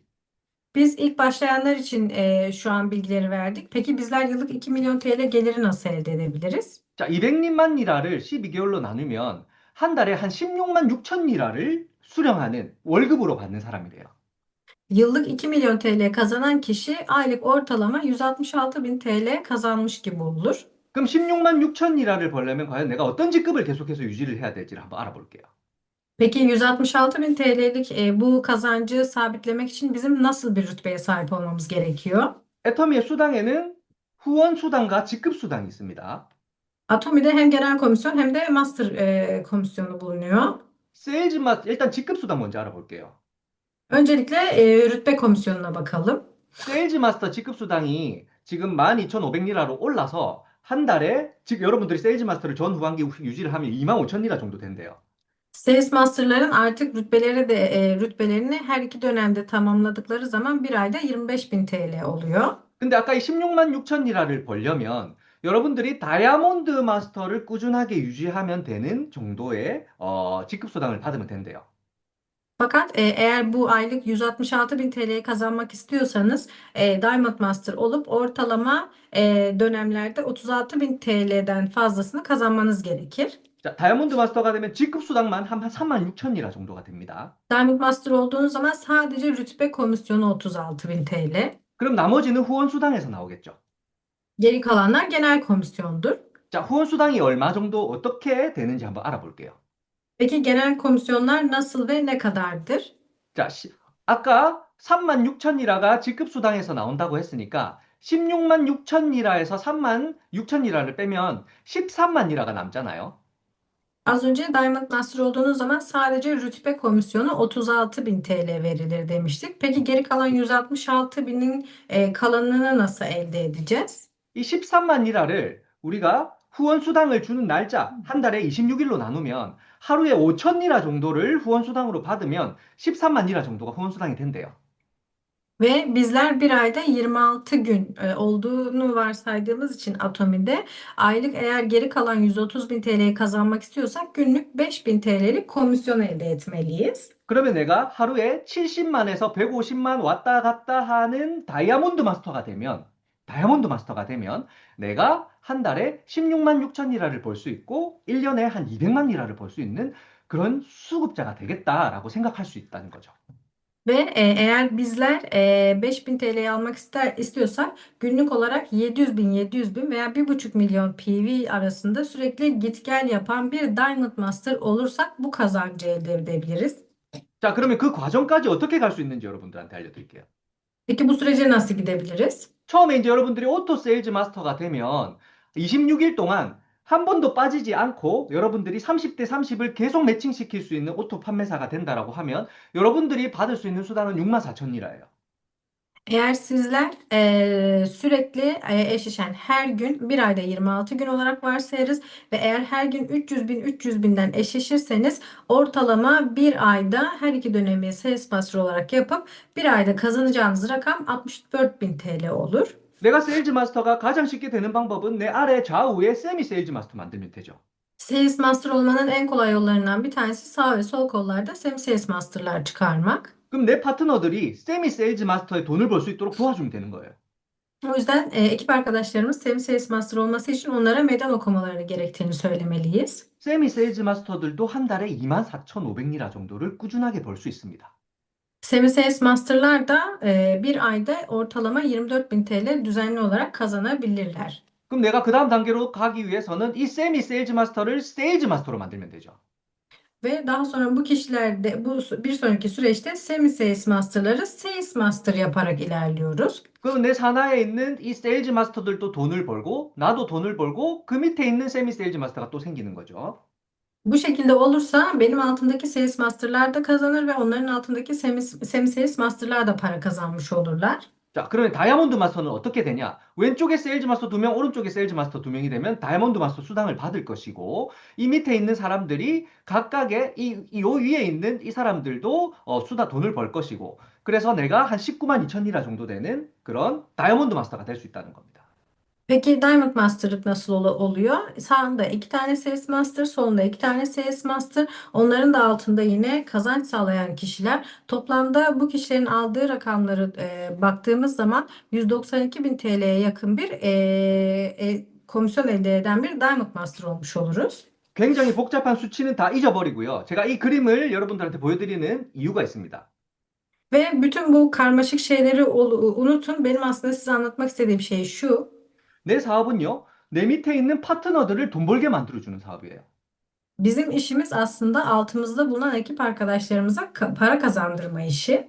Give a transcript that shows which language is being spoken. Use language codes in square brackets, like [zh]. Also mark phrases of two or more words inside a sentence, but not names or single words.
[tr] Biz ilk başlayanlar için şu an bilgileri verdik. Peki bizler yıllık 2 milyon TL geliri nasıl elde edebiliriz? [ko] 자, 200만 리라를 12개월로 나누면 한 달에 한 16만 6천 리라를 수령하는 월급으로 받는 사람이 돼요. [tr] Yıllık 2 milyon TL kazanan kişi aylık ortalama 166 bin TL kazanmış gibi olur. [ko] 그럼 16만 6천 리라를 벌려면 과연 내가 어떤 직급을 계속해서 유지를 해야 될지를 한번 알아볼게요. [tr] Peki 166 bin TL'lik bu kazancı sabitlemek için bizim nasıl bir rütbeye sahip olmamız gerekiyor? [ko] 애터미의 수당에는 후원 수당과 직급 수당이 있습니다. [tr] Atomi'de hem genel komisyon hem de master komisyonu bulunuyor. [ko] 세일즈 마스터, 일단 직급 수당 먼저 알아볼게요. [tr] Öncelikle rütbe komisyonuna bakalım. [ko] 세일즈 마스터 직급 수당이 지금 12,500리라로 올라서 한 달에, 즉 여러분들이 세일즈 마스터를 전 후반기 유지를 하면 25,000리라 정도 된대요. [tr] Sales Master'ların artık rütbelerini her iki dönemde tamamladıkları zaman bir ayda 25 bin TL oluyor. [ko] 근데 아까 이 16만 6천 리라를 벌려면 여러분들이 다이아몬드 마스터를 꾸준하게 유지하면 되는 정도의 직급 수당을 받으면 된대요. [tr] Fakat eğer bu aylık 166 bin TL'yi kazanmak istiyorsanız Diamond Master olup ortalama dönemlerde 36 bin TL'den fazlasını kazanmanız gerekir. [ko] 자, 다이아몬드 마스터가 되면 직급 수당만 한 3만 6천 리라 정도가 됩니다. [tr] Diamond Master olduğunuz zaman sadece rütbe komisyonu 36 bin TL. [ko] 그럼 나머지는 후원 수당에서 나오겠죠. [tr] Geri kalanlar genel komisyondur. [ko] 자, 후원 수당이 얼마 정도 어떻게 되는지 한번 알아볼게요. [tr] Peki genel komisyonlar nasıl ve ne kadardır? [ko] 자, 아까 3만 6천 리라가 직급 수당에서 나온다고 했으니까 16만 6천 리라에서 3만 6천 리라를 빼면 13만 리라가 남잖아요. [tr] Az önce Diamond Master olduğunuz zaman sadece rütbe komisyonu 36 bin TL verilir demiştik. Peki geri kalan 166 binin kalanını nasıl elde edeceğiz? [ko] 이 13만 리라를 우리가 후원 수당을 주는 날짜 한 달에 26일로 나누면 하루에 5천 리라 정도를 후원 수당으로 받으면 13만 리라 정도가 후원 수당이 된대요. [tr] Ve bizler bir ayda 26 gün olduğunu varsaydığımız için Atomi'de aylık eğer geri kalan 130 bin TL'yi kazanmak istiyorsak günlük 5.000 TL'lik komisyon elde etmeliyiz. [ko] 그러면 내가 하루에 70만에서 150만 왔다 갔다 하는 다이아몬드 마스터가 되면 내가 한 달에 16만 6천 리라를 벌 수 있고 1년에 한 200만 리라를 벌 수 있는 그런 수급자가 되겠다라고 생각할 수 있다는 거죠. [tr] Ve eğer bizler 5.000 TL'yi almak istiyorsak günlük olarak 700 bin veya 1,5 milyon PV arasında sürekli git gel yapan bir Diamond Master olursak bu kazancı elde edebiliriz. [ko] 자, 그러면 그 과정까지 어떻게 갈 수 있는지 여러분들한테 알려드릴게요. [tr] Peki bu sürece nasıl gidebiliriz? [ko] 처음에 이제 여러분들이 오토 세일즈 마스터가 되면 26일 동안 한 번도 빠지지 않고 여러분들이 30대 30을 계속 매칭시킬 수 있는 오토 판매사가 된다라고 하면 여러분들이 받을 수 있는 수당은 6만 4천 리라예요. [tr] Eğer sizler sürekli eşleşen her gün bir ayda 26 gün olarak varsayarız ve eğer her gün 300 binden eşleşirseniz ortalama bir ayda her iki dönemi sales master olarak yapıp bir ayda kazanacağınız rakam 64 bin TL olur. [ko] 내가 세일즈 마스터가 가장 쉽게 되는 방법은 내 아래 좌우에 세미 세일즈 마스터 만들면 되죠. [tr] Sales master olmanın en kolay yollarından bir tanesi sağ ve sol kollarda semi sales master'lar çıkarmak. [ko] 그럼 내 파트너들이 세미 세일즈 마스터에 돈을 벌 수 있도록 도와주면 되는 거예요. [tr] O yüzden ekip arkadaşlarımız semi sales master olması için onlara meydan okumaları gerektiğini söylemeliyiz. [ko] 세미 세일즈 마스터들도 한 달에 2만 4,500 리라 정도를 꾸준하게 벌 수 있습니다. [tr] Semi Sales Master'lar da bir ayda ortalama 24 bin TL düzenli olarak kazanabilirler. [ko] 그럼 내가 그 다음 단계로 가기 위해서는 이 세미 세일즈 마스터를 세일즈 마스터로 만들면 되죠. [tr] Ve daha sonra bu kişilerde bir sonraki süreçte Semi Sales Master'ları Sales Master yaparak ilerliyoruz. [ko] 그럼 내 산하에 있는 이 세일즈 마스터들도 돈을 벌고 나도 돈을 벌고 그 밑에 있는 세미 세일즈 마스터가 또 생기는 거죠. [tr] Bu şekilde olursa benim altındaki Sales Master'lar da kazanır ve onların altındaki Semi Sales Master'lar da para kazanmış olurlar. [ko] 자, 그러면 다이아몬드 마스터는 어떻게 되냐? 왼쪽에 세일즈 마스터 2명, 오른쪽에 세일즈 마스터 2명이 되면 다이아몬드 마스터 수당을 받을 것이고 이 밑에 있는 사람들이 각각의 요 위에 있는 이 사람들도 돈을 벌 것이고 그래서 내가 한 19만 2천 리라 정도 되는 그런 다이아몬드 마스터가 될 수 있다는 겁니다. [tr] Peki Diamond Master'lık nasıl oluyor? Sağında iki tane Sales Master, solunda iki tane Sales Master. Onların da altında yine kazanç sağlayan kişiler. Toplamda bu kişilerin aldığı rakamları baktığımız zaman 192 bin TL'ye yakın bir komisyon elde eden bir Diamond Master olmuş oluruz. [ko] 굉장히 복잡한 수치는 다 잊어버리고요. 제가 이 그림을 여러분들한테 보여드리는 이유가 있습니다. [tr] Ve bütün bu karmaşık şeyleri unutun. Benim aslında size anlatmak istediğim şey şu. [ko] 내 사업은요, 내 밑에 있는 파트너들을 돈 벌게 만들어주는 사업이에요. [tr] Bizim işimiz aslında altımızda bulunan ekip arkadaşlarımıza para kazandırma işi.